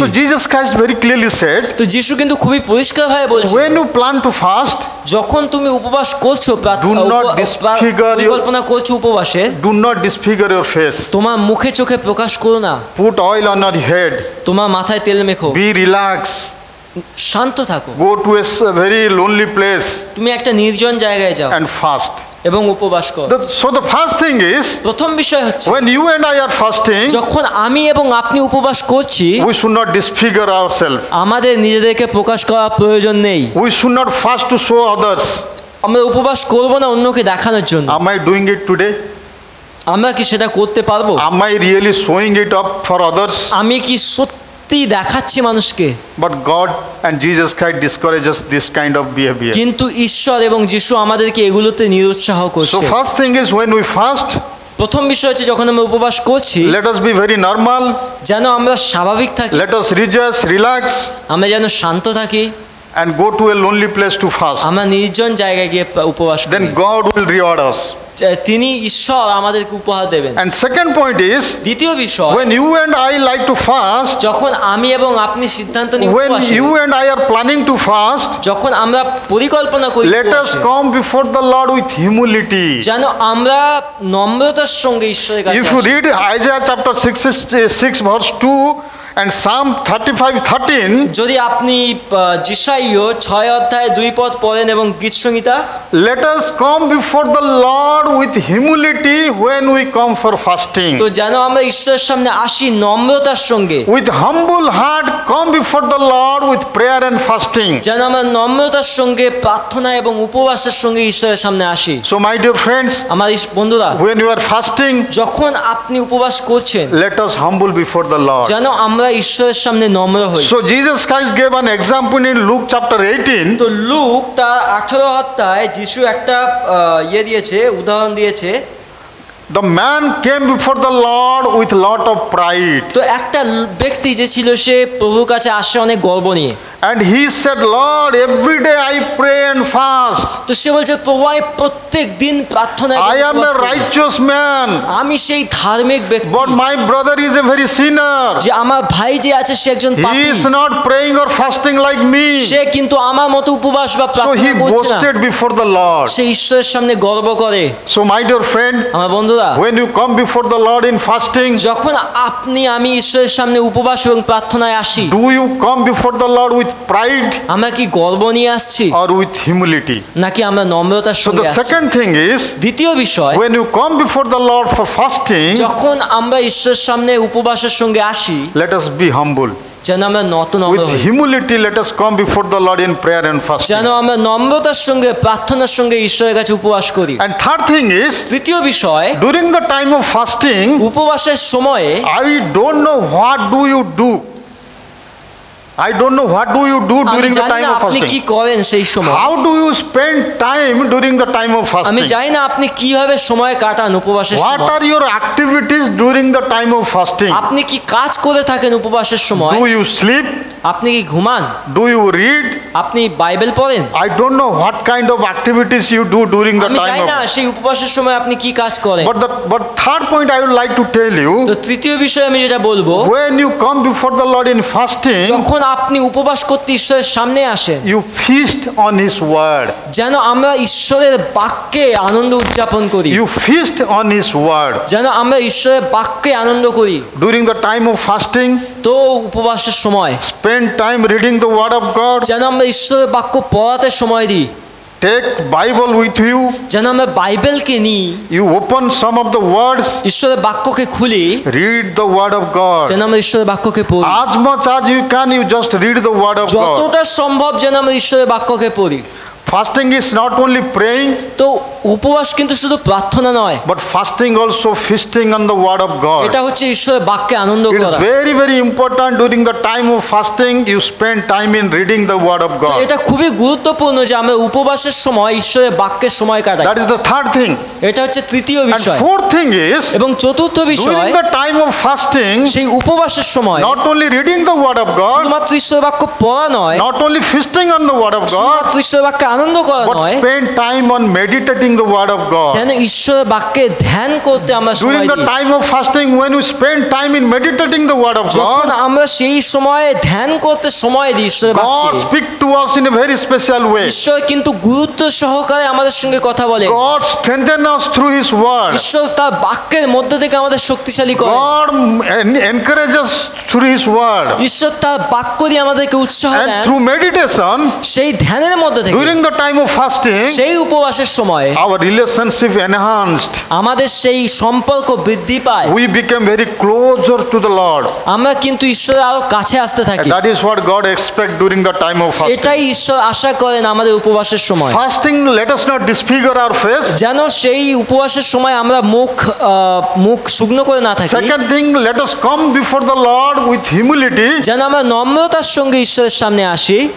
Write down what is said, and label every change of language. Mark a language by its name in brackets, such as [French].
[English] So Jesus Christ very clearly said, [Bangla] তো যিশু কিন্তু খুবই পরিষ্কারভাবে বলছে [English] when you plan to fast, [Bangla] যখন তুমি উপবাস করছো [English] Do not disfigure your- [Bangla] পরিকল্পনা করছো উপবাসে, [English] do not disfigure your face. [Bangla] তোমার মুখে চোখে প্রকাশ করো না। [English] Put oil on your head. [Bangla] তোমার মাথায় তেল মেখো, [English] Be relaxed. [Bangla] শান্ত থাকো, [English] Go to a very lonely place [Bangla] তুমি একটা নির্জন জায়গায় যাও [English] and fast. [Bangla] এবং উপবাস করো। [English] So the first thing is, [Bangla] প্রথম বিষয় হচ্ছে [English] when you and I are fasting, [Bangla] যখন আমি এবং আপনি উপবাস করছি [English] we should not disfigure ourselves. [Bangla] আমাদের নিজেদেরকে প্রকাশ করার প্রয়োজন নেই। [English] We should not fast to show others. [Bangla] আমরা উপবাস করব না অন্যকে দেখানোর জন্য। [English] Am I doing it today? [Bangla] আমরা কি সেটা করতে পারবো? [English] Am I really showing it up for others? [Bangla] আমি কি সত্যি দেখাচ্ছি মানুষকে? [English] But God and Jesus Christ discourages this kind of behavior. [Bangla] কিন্তু ঈশ্বর এবং যিশু আমাদেরকে এগুলোতে নিরুৎসাহ [English] So [Bangla] করছে। [English] first thing is, when we fast, [Bangla] প্রথম বিষয় হচ্ছে যখন আমরা উপবাস করছি [English] let us be very normal. [Bangla] যেন আমরা স্বাভাবিক থাকি, [English] Let us rejoice, relax, [Bangla] আমরা যেন শান্ত থাকি, [English] and go to a lonely place to fast. [Bangla] আমরা নির্জন জায়গায় গিয়ে উপবাস করি। [English] Then God will reward us. [Bangla] তিনি ঈশ্বর আমাদেরকে উপহার দেবেন। [English] And second point is, [Bangla] দ্বিতীয় বিষয়, [English] when you and I like to fast, [Bangla] যখন আমি এবং আপনি সিদ্ধান্ত নিই [English] when [Bangla] উপবাসে, [English] you and I are planning to fast, [Bangla] যখন আমরা পরিকল্পনা করি [English] let us [Bangla] উপবাসে, [English] come before the Lord with humility. [Bangla] যেন আমরা নম্রতার সঙ্গে ঈশ্বরের কাছে [English] If you [Bangla] আসি। [English] read Isaiah chapter 6 verse 2 and Psalm 35:13, [Bangla] যদি আপনি যিশাইয় 6 অধ্যায় 2 পদ পড়েন এবং গীতসংহিতা, [English] let us come before the Lord with humility when we come for fasting. [Bangla] তো যেন আমরা ঈশ্বরের সামনে আসি নম্রতার সঙ্গে, [English] With humble heart come before the Lord with prayer and fasting. [Bangla] যেন আমরা নম্রতার সঙ্গে প্রার্থনা এবং উপবাসের সঙ্গে ঈশ্বরের সামনে আসি। [English] So my dear friends, [Bangla] আমার বন্ধুরা, [English] when you are fasting, [Bangla] যখন আপনি উপবাস করছেন [English] let us humble before the Lord. [Bangla] যেন আমরা ঈশ্বরের সামনে নম্র হই। [English] So Jesus Christ gave an example in Luke chapter 18. [Bangla] তো লুক তার 18 অধ্যায় যিশু একটা দিয়েছে, উদাহরণ দিয়েছে। [English] The man came before the Lord with lot of pride, [Bangla] তো একটা ব্যক্তি যে ছিল সে প্রভুর কাছে আসে অনেক গর্ব নিয়ে। [English] and he said, Lord, every day I pray and fast. [Bangla] তো সে বলছে, প্রভু আমি প্রত্যেক দিন প্রার্থনা এবং [English] I am [Bangla] উপবাস [English] a [Bangla] করি। [English] righteous man, [Bangla] আমি সেই ধার্মিক ব্যক্তি, [English] but my brother is a very sinner. [Bangla] যে আমার ভাই যে আছে সে একজন [English] He [Bangla] পাপী, [English] is not praying or fasting like me. [Bangla] সে কিন্তু আমার মতো উপবাস বা [English] So [Bangla] প্রার্থনা [English] he [Bangla] করছে না। [English] boasted before the Lord. [Bangla] সে ঈশ্বরের সামনে গর্ব করে। [English] So my dear friend, [Bangla] আমার বন্ধুরা, [English] when you come before the Lord in fasting, [Bangla] যখন আমি ঈশ্বরের সামনে উপবাস এবং প্রার্থনায় আসি, [English] do you come before the Lord with pride [Bangla] আমরা কি গর্ব নিয়ে আসছি [English] or with humility? [Bangla] নাকি আমরা নম্রতার [English] So [Bangla] সঙ্গে [English] the [Bangla] আসছি? [English] second thing is, [Bangla] দ্বিতীয় বিষয়, [English] when you come before the Lord for fasting, [Bangla] যখন আমরা ঈশ্বরের সামনে উপবাসের সঙ্গে আসি, [English] let us be humble. [Bangla] যেন আমরা নম্র [English] With [Bangla] হই, [English] humility, let us come before the Lord in prayer and [Bangla] যেন [English] fasting. [Bangla] আমরা নম্রতার সঙ্গে প্রার্থনার সঙ্গে ঈশ্বরের কাছে উপবাস করি। [English] And third thing is, [Bangla] তৃতীয় বিষয়, [English] during the time of fasting, [Bangla] উপবাসের সময়ে [English] I don't know what do you do. I don't know what do you do [Bangla] আমি [English] during the [Bangla] জানি [English] time [Bangla] না [English] of [Bangla] আপনি কি [English] fasting. [Bangla] করেন সেই সময়। [English] How do you spend time during the time of [Bangla] আমি [English] fasting? [Bangla] জানি না আপনি কিভাবে সময় কাটান উপবাসের [English] What [Bangla] সময়। [English] are your activities during the time of fasting? [Bangla] আপনি কি কাজ করে থাকেন উপবাসের সময়? [English] Do you sleep? [Bangla] আপনি কি ঘুমান? [English] Do you read? [Bangla] আপনি বাইবেল পড়েন? [English] I don't know what kind of activities you do during the [Bangla] আমি জানি [English] time [Bangla] না [English] of. [Bangla] সেই উপবাসের সময় আপনি কি কাজ করেন। [English] But third point I would like to tell you, [Bangla] তো তৃতীয় বিষয় আমি যেটা বলবো, [English] when you come before the Lord in fasting, [Bangla] যখন আপনি উপবাস করতে ঈশ্বরের সামনে আসেন, [English] you feast on His word. [Bangla] যেন আমরা ঈশ্বরের বাক্যে আনন্দ উদযাপন করি, [English] You feast on His word. [Bangla] যেন আমরা ঈশ্বরের বাক্যে আনন্দ করি। [English] During the time of fasting, [Bangla] তো উপবাসের সময় [English] spend time reading the word of God. [Bangla] যেন আমরা ঈশ্বরের বাক্য পড়াতে সময় দিই, [English] Take Bible with you. [Bangla] যেন আমরা বাইবেলকে নিই, [English] You open some of the words. [Bangla] ঈশ্বরের বাক্যকে খুলি, [English] Read the word of God. [Bangla] যেন আমরা ঈশ্বরের বাক্যকে পড়ি। [English] As much as you can, you just read the word of God. [Bangla] যতটা সম্ভব যেন আমরা ঈশ্বরের বাক্যকে পড়ি। [English] Fasting is not only praying, [Bangla] তো উপবাস কিন্তু শুধু প্রার্থনা নয়, [English] but fasting also feasting on the word of God. [Bangla] এটা হচ্ছে ঈশ্বরের বাক্যে আনন্দ [English] It is [Bangla] করা। [English] very, very important during the time of fasting, you spend time in reading the word of [Bangla] তো [English] God. [Bangla] এটা খুবই গুরুত্বপূর্ণ যে আমরা উপবাসের সময় ঈশ্বরের বাক্যের সময় কাটাই। [English] That is the third thing. [Bangla] এটা হচ্ছে তৃতীয় [English] And [Bangla] বিষয়। [English] fourth thing is, [Bangla] এবং চতুর্থ বিষয়, [English] during the time of fasting, [Bangla] সেই উপবাসের সময় [English] not only reading the word of God, [Bangla] শুধুমাত্র ঈশ্বরের বাক্য পড়া নয়, [English] not only feasting on the word of God, [Bangla] শুধুমাত্র ঈশ্বরের বাক্যে আনন্দ করা [English] but [Bangla] নয়, [English] spend time on meditating the word of God. [Bangla] যেন ঈশ্বরের বাক্যে ধ্যান করতে আমরা সময় [English] During the [Bangla] দিই। [English] time of fasting, when you spend time in meditating the word of [Bangla] যখন [English] God, [Bangla] আমরা সেই সময়ে ধ্যান করতে সময় দিই ঈশ্বরের [English] God [Bangla] বাক্যে, [English] speak to us in a very special way. [Bangla] ঈশ্বর কিন্তু গুরুত্ব সহকারে আমাদের সঙ্গে কথা বলে। [English] God strengthen us through His word. [Bangla] ঈশ্বর তার বাক্যের মধ্যে থেকে আমাদের শক্তিশালী করে। [English] God encourage us through His word. [Bangla] ঈশ্বর তার বাক্য দিয়ে আমাদেরকে উৎসাহ [English] And [Bangla] দেন। [English] through meditation, [Bangla] সেই ধ্যানের মধ্যে থেকে [English] during the time of fasting, [Bangla] সেই উপবাসের সময় [English] our relationship enhanced. [Bangla] আমাদের সেই সম্পর্ক বৃদ্ধি পায়, [English] We become very closer to the Lord. [Bangla] আমরা কিন্তু ঈশ্বরের আরো কাছে আসতে থাকি। [English] And that is what God expect during the time of fasting. [Bangla] এটাই ঈশ্বর আশা করেন আমাদের উপবাসের সময়, [English] Fasting, let us not disfigure our face. [Bangla] যেন সেই উপবাসের সময় আমরা মুখ শুকনো করে না থাকি। [English] Second thing, let us come before the Lord with humility. [Bangla] যেন আমরা নম্রতার সঙ্গে ঈশ্বরের সামনে আসি।